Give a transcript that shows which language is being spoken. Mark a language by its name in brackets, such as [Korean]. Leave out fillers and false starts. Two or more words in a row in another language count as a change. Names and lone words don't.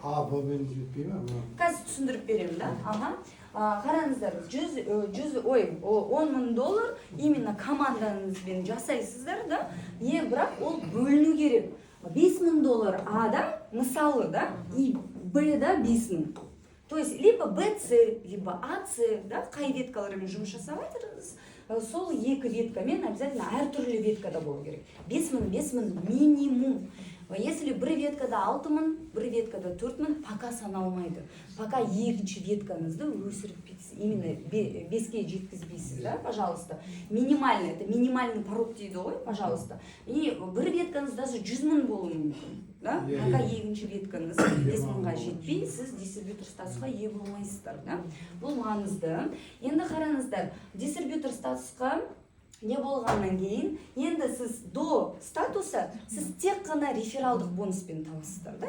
[Kazakh] Бұл мен жетпей ме? Қазір түсіндіріп беремін, да? Қараңыздар, $10,000 именно командаңызбен жасайсыздар, да? Бірақ ол бөліну керек. $5,000 A'да, мысалы, да, и B'да 5,000. [Russian] То есть, либо BC, либо AC, [Kazakh] да, қай веткалармен жұмыс жасап жатырсыз, сол 2 веткамен обязательно әртүрлі веткада болу керек. 5,000 минимум. Если бір веткада 6,000, бір веткада 4,000, пока саналмайды. Пока екінші веткаңызды өсіріп именно 5-ке жеткізбейсіз, да, пожалуйста. [Russian] Минимальный, это минимальный порог [Kazakh] дейді ғой, [Russian] пожалуйста. [Kazakh] И бір веткаңыз даже 100,000 болуы мүмкін, да? Пока екінші веткаңыз 5,000-ға жетпей, сіз дистрибьютор статусқа ие болмайсыздар, да? Бұл маңызды. Енді қараңыздар, дистрибьютор статусқа не болғаннан кейін, енді сіз [Russian] до статуса, [Kazakh] сіз тек қана рефералдық бонуспен табасыздар, да?